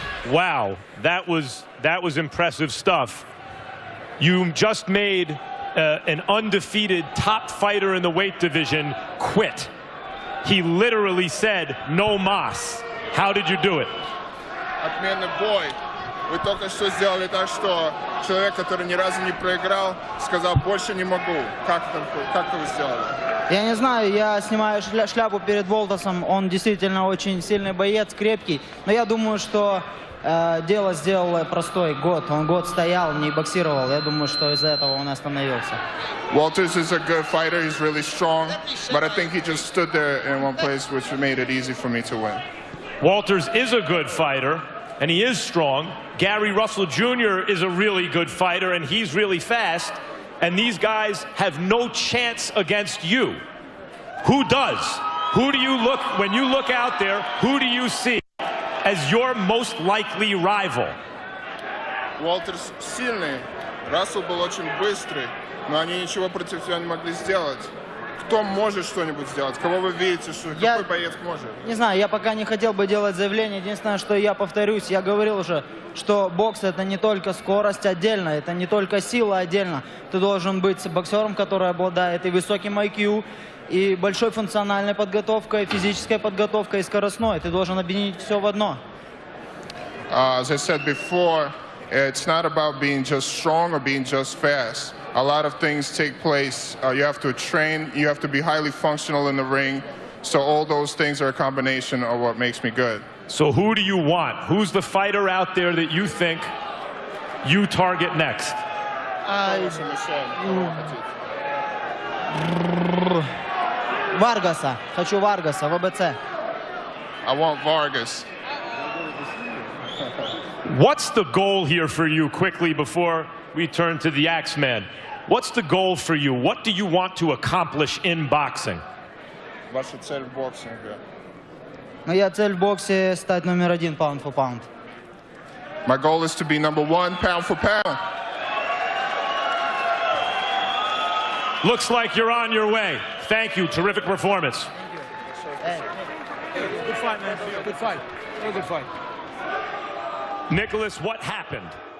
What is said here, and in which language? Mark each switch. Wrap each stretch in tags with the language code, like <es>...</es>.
<en>Wow, that was impressive stuff. You just made an undefeated top fighter in the weight division quit. He literally said, no mas. How did you do it?</en> <ru>Отменный бой. Вы только что сделали так, что человек, который ни разу не проиграл, сказал, больше не могу. Как это вы сделали? Я не знаю, я снимаю шляпу перед Уолтерсом. Он действительно очень сильный боец, крепкий. Но я думаю, что дело сделал простой. Он год стоял, не боксировал. Я думаю, что из-за этого он остановился.</ru> <en>Uolterс is a good fighter. He's really strong. But I think he just stood there in one place, which made it easy for me to win. Uolters is a good fighter, and he is strong. Gary Russell Jr. is a really good fighter, and he's really fast. And these guys have no chance against you. Who does? Who do you look, when you look out there, who do you see as your most likely rival?</en> <ru>Uolterс сильный, Рассел был очень быстрый, но они ничего против тебя не могли сделать. Кто может что-нибудь сделать? Кого вы видите, что какой боец может? Не знаю, я пока не хотел бы делать заявление. Единственное, что я повторюсь, я говорил уже, что бокс это не только скорость отдельно, это не только сила отдельно. Ты должен быть боксером, который обладает и высоким IQ, и большой функциональной подготовкой, физической подготовкой и скоростной. Ты должен объединить все в одно.</ru> <en>As I said before, it's not about being just strong or being just fast. A lot of things take place. You have to train. You have to be highly functional in the ring. So all those things are a combination of what makes me good. So who do you want? Who's the fighter out there that you think you target next?</en> <ru>Варгаса. Хочу Варгаса, ВБЦ.</ru> <en>I want Vargas. What's the goal here for you, quickly, before we turn to the Axeman? What's the goal for you? What do you want to accomplish in boxing?</en> <ru>Ваша цель в боксинге? Моя цель в боксе стать номер 1</ru> <en>pound for pound. My goal is to be number 1 pound for pound. Looks like you're on your way. Thank you. Terrific performance. Hey. Good fight, man. Good fight. Real good fight. Nicholas, what happened?</en>